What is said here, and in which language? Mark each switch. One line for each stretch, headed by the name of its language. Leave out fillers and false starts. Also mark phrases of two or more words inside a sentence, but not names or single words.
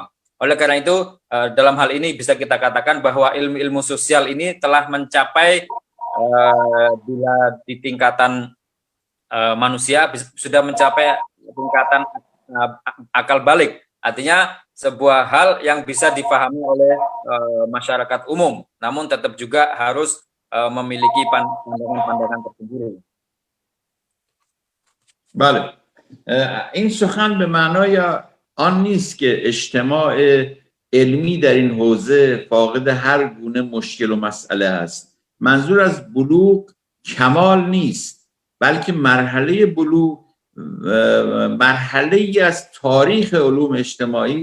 Indonesian: Oleh karena itu, dalam hal ini bisa kita katakan bahwa ilmu sosial ini telah mencapai, bila di tingkatan manusia sudah mencapai tingkatan akal balik, artinya sebuah hal yang bisa difahami oleh masyarakat umum, namun tetap juga harus memiliki pandangan-pandangan tersendiri.
Persian: بله، این سخن به معنای آن نیست که اجتماع علمی در این حوزه فاقد هر گونه مشکل و مسئله است. منظور از بلوغ کمال نیست، بلکه مرحله بلوغ مرحله‌ای از تاریخ علوم اجتماعی